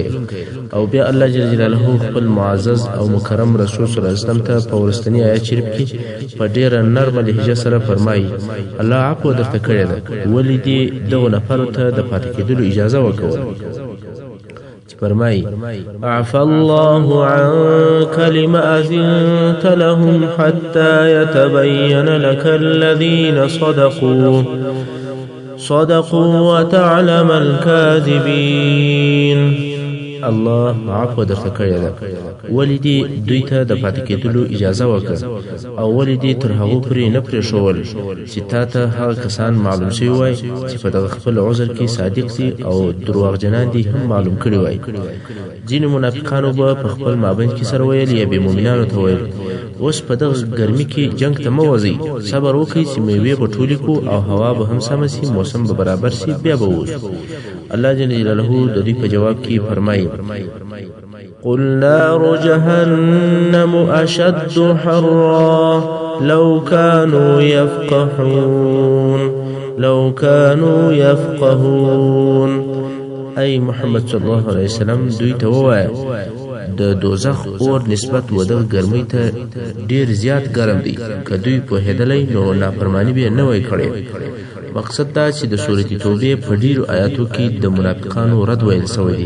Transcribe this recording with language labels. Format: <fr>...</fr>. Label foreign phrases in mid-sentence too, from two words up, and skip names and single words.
<ps>او بیا</ps> <ar>الله جل جلاله</ar> <ps>خپل معزز او مکرم رسول</ps> <ar>صلی الله علیه وسلم</ar> <ps>ته په ورستنی آیت شریف کې په ډیره نرمه لهجه سره فرمایي: الله عفو درته کړې ده، ولې دې دغو نفرو ته د پاتې کېدلو اجازه ورکوله. فرمایي:</ps> <ar>عفى الله عنك لما أذنت لهم حتى يتبين لك الذين صدقوا وتعلم الكاذبين.</ar> <ps>الله عفو درته کړې ده، ولې دې دوی ته د پاتې کېدلو اجازه وکړه، او ولې دې تر هغو پورې نه پرېښول چې تا ته هغه کسان معلوم شوي وای چې په دغه خپل عذر کې صادق دي او دروغجنان دي هم معلوم کړي وای. ځینې منافقانو به په خپل مابین کې سره ویل یا بې مؤمنانو ته ویل: اوس په دغه ګرمي کې جنگ ته مه وځئ، صبر وکړئ چې میوې به ټولې کړو او هوا به هم سمه سي، موسم به برابر سي، بیا به ووځو.</ps> <ar>الله جل جلاله</ar> <ps>د دوی په جواب کې فرمایي:</ps> <ar>قل نار جهنم أشد حرا لو كانوا يفقهون.</ar> <ps>ای محمد</ps> <ar>صلی الله علیه وسلم،</ar> <ps>دوی ته ووایه د دوزخ اور نسبت و دغه ګرمۍ ته ډیر زیات ګرم دی. که دوی پوهېدلی نو نافرمانی به نه وای کړی. مقصد دا چې د سورة توبه په ډیرو آیاتو کې د منافقانو رد ویل سوی دی.</ps>